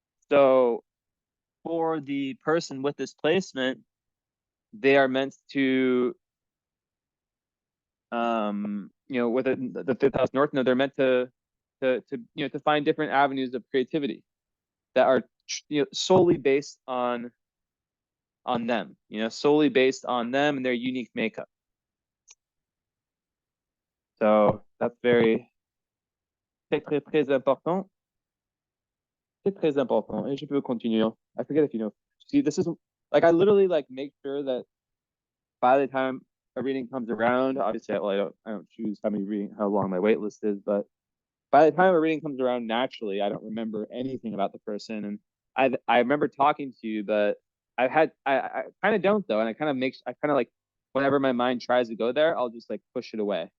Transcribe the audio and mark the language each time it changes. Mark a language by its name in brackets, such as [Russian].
[English] So for the person with this placement, they are meant to, with the fifth house north node, they're meant to find different avenues of creativity that are, solely based on them, solely based on them and their unique makeup. So that's very [French] très très très [English] important. [French] C'est très important. Et je peux continuer. [English] I forget if you know. See, this is like I literally like make sure that by the time a reading comes around, obviously, I don't choose how long my wait list is, but by the time a reading comes around, naturally, I don't remember anything about the person, and I remember talking to you, but I kind of don't though, and I kind of like whenever my mind tries to go there, I'll just like push it away.